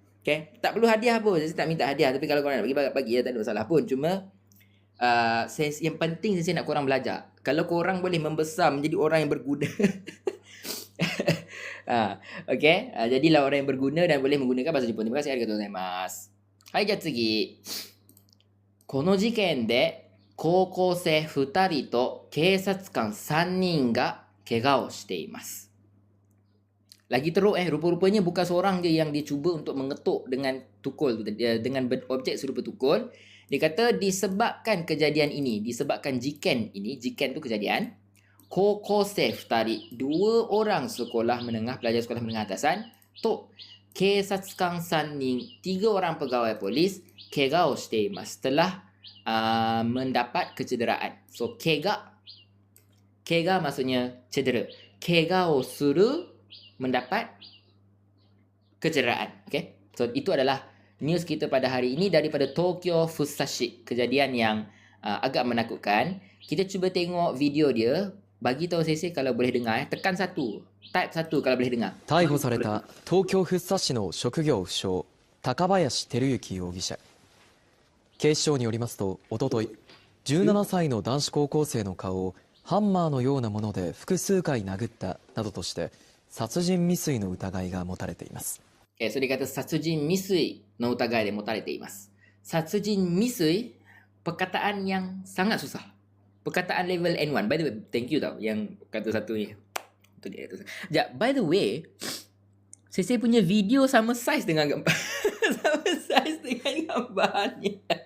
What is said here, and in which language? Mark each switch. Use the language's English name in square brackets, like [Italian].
[Malay] Okay, tak perlu hadiah pun. Saya tak minta hadiah. Tapi kalau korang nak bagi tak ada masalah pun. Cuma yang penting saya nak korang belajar. Kalau korang boleh membesar menjadi orang yang berguna. Okay, jadilah orang yang berguna dan boleh menggunakan bahasa Jepun. Terima kasih, [Japanese] arigatou gozaimasu. Hai,じゃあ次。この事件で高校生2人と警察官3人が怪我をしています。 [Malay] Lagi teruk rupa-rupanya bukan seorang je yang dia cuba untuk mengetuk dengan tukul tu, dengan objek serupa tukul. Dia kata disebabkan kejadian ini, disebabkan jiken ini, jiken tu kejadian, [Japanese] kokosei futari, [Malay] 2 orang sekolah menengah, pelajar sekolah menengah atasan, [Japanese] to keisatsukan 3 nin, [Malay] 3 orang pegawai polis, [Japanese] kega o shite imasu, [Malay] telah mendapat kecederaan. So kega maksudnya cedera. Kega o suru, mendapat kecederaan. Okay, so itu adalah news kita pada hari ini daripada Tokyo Fusashi. Kejadian yang agak menakutkan. Kita cuba tengok video dia. Bagi tahu saya kalau boleh dengar. Tekan 1, type 1 kalau boleh dengar. [Japanese] 逮捕された東京福生市の職業不詳高林輝行容疑者。警視庁によりますと、おととい17歳の男子高校生の顔をハンマーのようなもので複数回殴ったなどとして殺人未遂の疑いが持たれています。それkata 殺人未遂の疑いで持たれています。 [Malay] 殺人未遂, perkataan yang sangat susah. Perkataan level N1. [English] By the way, thank you [Malay] tau yang kata satu ni. Sekejap, [English] by the way, [Malay] saya punya video sama saiz dengan gambar. Sama saiz dengan gambar ni.